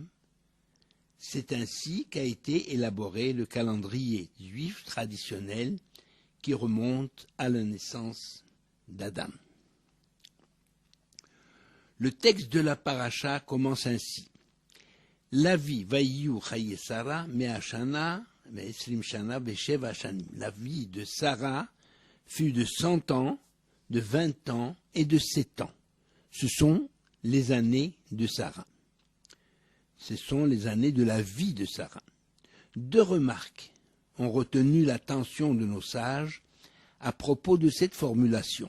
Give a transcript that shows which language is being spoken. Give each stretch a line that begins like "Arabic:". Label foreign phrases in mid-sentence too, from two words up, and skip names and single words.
French: C'est ainsi qu'a été élaboré le calendrier juif traditionnel qui remonte à la naissance d'Adam. Le texte de la paracha commence ainsi. La vie
Hebrew: ויהיו חיי שרה מאה שנה ועשרים שנה ושבע שנים.
French: La vie de Sarah fut de 100 ans, de 20 ans et de 7 ans. Ce sont les années de Sarah. Ce sont les années de la vie de Sarah. Deux remarques ont retenu l'attention de nos sages à propos de cette formulation.